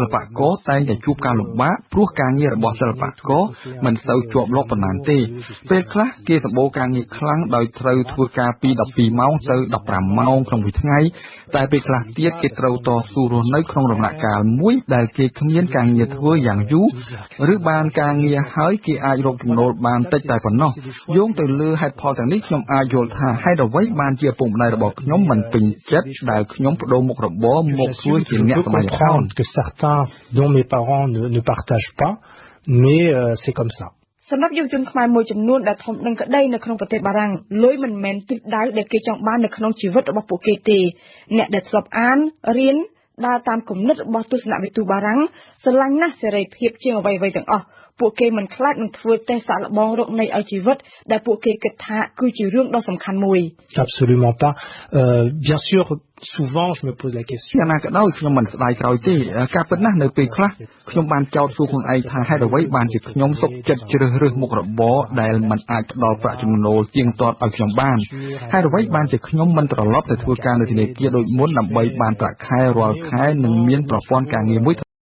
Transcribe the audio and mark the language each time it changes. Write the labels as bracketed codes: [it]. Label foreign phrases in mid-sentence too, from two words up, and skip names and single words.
[km] ល្បករតែងតែជួបការលំបាកព្រោះការងាររបស់សិល្បករមិនសូវជាប់លាប់ប៉ុន្មានទេពេលខ្លះគេសម្បូរការងារខ្លាំងដោយត្រូវធ្វើការពី12ម៉ោងទៅ15ម៉ោងក្នុងមួយថ្ងៃតែពេលខ្លះទៀតគេត្រូវតស៊ូរស់នៅក្នុងដំណាក់កាលមួយដែលគេគ្មានការងារធ្វើយ៉ាងយូរឬបានការងារហើយគេអាចរកចំណូលបានតិចតែប៉ុណ្ណោះយោងទៅលើហេតុផលទាំងនេះខ្ញុំអាចយល់ថាហេតុអ្វីបានជាឪពុកម្ដាយរបស់ខ្ញុំមិនពេញចិត្តដែលខ្ញុំបដូរមុខរបរមកធ្វើជាអ្នកសម្ដែងល្ខោន [fr] que certains dont mes parents ne partagent pas mais c'est comme ça [km] សម្រាប់យុវជនខ្មែរមួយចំនួនដែលធំដឹងក្តីនៅក្នុងប្រទេសបារាំងលុយមិនមែនទិសដៅដែលគេចង់បាននៅក្នុងជីវិតរបស់ពួកគេទេអ្នកដែលធ្លាប់អានរៀនដើរតាមគំនិតរបស់ទស្សនវិទូបារាំងស្រឡាញ់ណាស់សេរីភាពជាងអ្វីៗទាំងអស់ពួកគេមិនខ្លាចនឹងធ្វើតេស្តសាកល្បងរកនៃឲ្យជីវិតដែលពួកគេគិតថាគឺជារឿងដ៏សំខាន់មួយ [fr] Absolument pas bien sûr souvent je me pose la question [km] យ៉ាងណាក៏ដោយខ្ញុំមិនស្ដាយក្រោយទេការពិតណាស់នៅពេលខ្លះខ្ញុំបានចោទសួរខ្លួនឯងថាហេតុអ្វីបានជាខ្ញុំសុខចិត្តជ្រើសរើសមុខរបរដែលមិនអាចផ្ដល់ប្រាក់ចំណូលទៀងទាត់ឲ្យខ្ញុំបានហេតុអ្វីបានជាខ្ញុំមិនត្រឡប់ទៅធ្វើការនៅធនាគារដូចមុនដើម្បីបានប្រាក់ខែរាល់ខែនិងមានប្រព័ន្ធការងារមួយ